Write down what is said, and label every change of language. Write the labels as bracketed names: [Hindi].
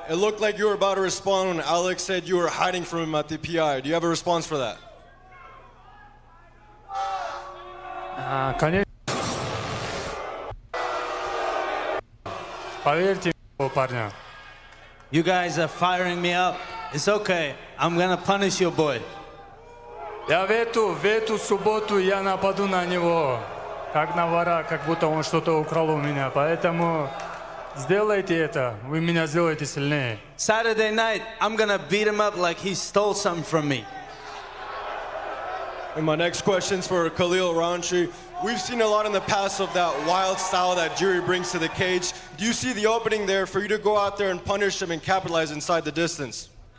[English] It looked like you were about to respond when Alex said you were hiding from him at the PI. Do you have a response for that? [Russian] Конечно. Поверьте, парня. [English] You guys are firing me up. It's okay. I'm gonna punish your boy. [Russian] Я в эту субботу я нападу на него, как на вора, как будто он что-то украл у меня. Поэтому сделайте это. Вы меня сделаете сильнее. [English] Saturday night, I'm gonna beat him up like he stole something from me. And my next question's for Khalil Rountree. We've seen a lot in the past of that wild style that Jury brings to the cage. Do you see the opening there for you to go out there and punish him and capitalize inside the distance?